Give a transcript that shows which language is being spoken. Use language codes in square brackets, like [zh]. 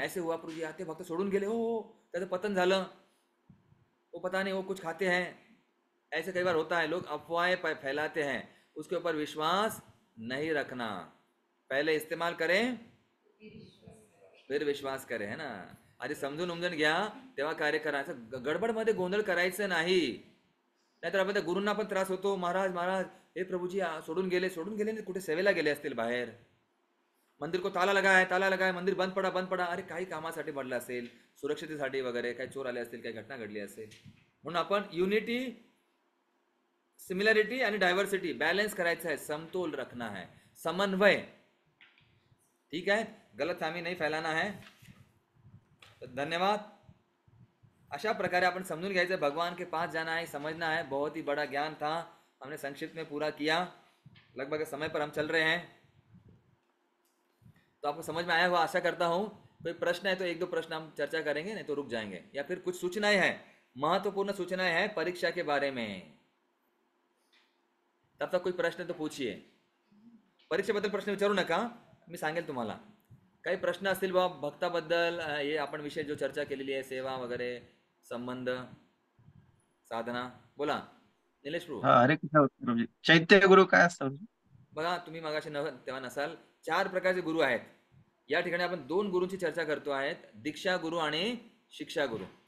[hi] ऐसे हुआ प्रभु जी आते [mr] भक्त सोडून गेले, हो त्याचं पतन झालं, [hi] वो पता नहीं वो कुछ खाते हैं. ऐसे कई बार होता है, लोग अफवाहें फैलाते हैं, उसके ऊपर विश्वास नहीं रखना. पहले इस्तेमाल करें फिर विश्वास करें, है ना. [mr] आधी समजून उमजून घ्या, तेव्हा कार्य करायचं. गडबडमध्ये गोंधळ करायचं नाही, नाहीतर आपण त्या गुरूंना पण त्रास होतो. महाराज महाराज, हे प्रभूजी सोडून गेले कुठे सेवेला गेले असतील बाहेर, [hi] मंदिर को ताला लगा है, [mr] मंदिर बंद पडा. अरे काही कामासाठी पडलं असेल, सुरक्षितेसाठी वगैरे, काही चोर आले असतील, काही घटना घडली असेल. म्हणून आपण युनिटी, सिमिलरिटी आणि डायव्हर्सिटी बॅलन्स करायचा है, [hi] समतोल रखना है, [mr] समन्वय. [hi] ठीक है, गलतफहमी नहीं फैलाना है. तो धन्यवाद. [mr] अशा प्रकारे आपण समझून घ्यायचं, [hi] भगवान के पास जाना है, समझना है. बहुत ही बड़ा ज्ञान था, हमने संक्षिप्त में पूरा किया. लगभग समय पर हम चल रहे हैं, तो आपको समझ में आया हुआ आशा करता हूँ. कोई प्रश्न है तो 1-2 प्रश्न हम चर्चा करेंगे, नहीं तो रुक जाएंगे. या फिर कुछ सूचनाएं हैं, महत्वपूर्ण सूचनाएं हैं परीक्षा के बारे में. तब तक कोई प्रश्न तो पूछिए. [mr] परीक्षेबद्दल प्रश्न विचारू नका, मी सांगेल तुम्हाला. काही प्रश्न असतील बाबा भक्ताबद्दल, हे आपण विषय जो चर्चा केलेली आहे, सेवा वगैरे, संबंध, साधना, बोला निलेश प्रभू. हा, हरे कृष्ण प्रभूजी. चैत्य गुरु काय असतं? बघा, तुम्ही मगाशी तेव्हा नसाल, 4 प्रकारचे गुरु आहेत. या ठिकाणी आपण 2 गुरूंची चर्चा करतो आहेत, दीक्षा गुरु आणि शिक्षा गुरु.